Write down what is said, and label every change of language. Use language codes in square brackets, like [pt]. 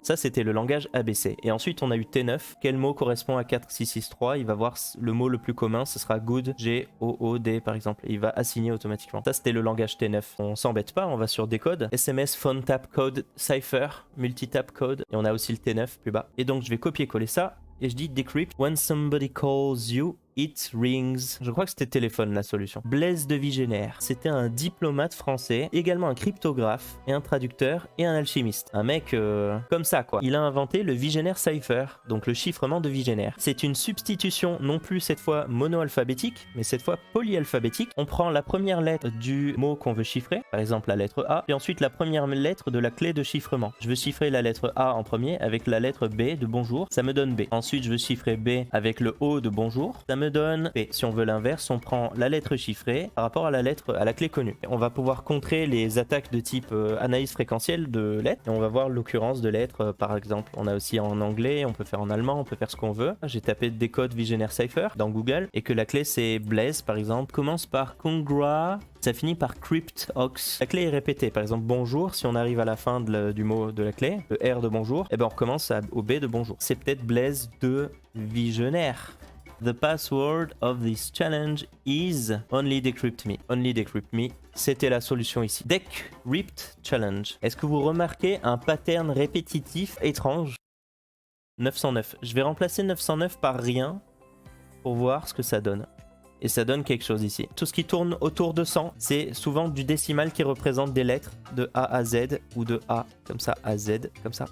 [fr] Ça, c'était le langage ABC. Et ensuite, on a eu T9. Quel mot correspond à 4663? Il va voir le mot le plus commun, ce sera good, G-O-O-D par exemple. Et il va assigner automatiquement. Ça, c'était le langage T9. On s'embête pas, on va sur décode. [en] SMS, phone tap code, cipher, multitap code. [fr] Et on a aussi le T9 plus bas. Et donc, je vais copier-coller ça. Et je dis decrypt. [en] When somebody calls you, it rings. [fr] Je crois que c'était téléphone la solution. Blaise de Vigenère. C'était un diplomate français, également un cryptographe et un traducteur et un alchimiste. Un mec comme ça quoi. Il a inventé le Vigenère Cipher, donc le chiffrement de Vigenère. C'est une substitution non plus cette fois monoalphabétique, mais cette fois polyalphabétique. On prend la première lettre du mot qu'on veut chiffrer, par exemple la lettre A, et ensuite la première lettre de la clé de chiffrement. Je veux chiffrer la lettre A en premier avec la lettre B de bonjour, ça me donne B. Ensuite je veux chiffrer B avec le O de bonjour, ça me donne P. Si on veut l'inverse, on prend la lettre chiffrée par rapport à la clé connue. On va pouvoir contrer les attaques de type analyse fréquentielle de lettres et on va voir l'occurrence de lettres par exemple. On a aussi en anglais, on peut faire en allemand, on peut faire ce qu'on veut. J'ai tapé décode Vigenère Cipher dans Google et que la clé c'est Blaise par exemple, commence par congra, ça finit par crypt ox. La clé est répétée, par exemple bonjour, si on arrive à la fin du mot de la clé, le R de bonjour, et ben on recommence au B de bonjour. C'est peut-être Blaise de Vigenère. [en] The password of this challenge is only decrypt me. Only decrypt me. [fr] C'était la solution ici. [en] Decrypt challenge. [fr] Est-ce que vous remarquez un pattern répétitif étrange? 909. Je vais remplacer 909 par rien pour voir ce que ça donne. Et ça donne quelque chose ici. Tout ce qui tourne autour de 100, c'est souvent du décimal qui représente des lettres de A à Z ou de A comme ça à Z comme ça.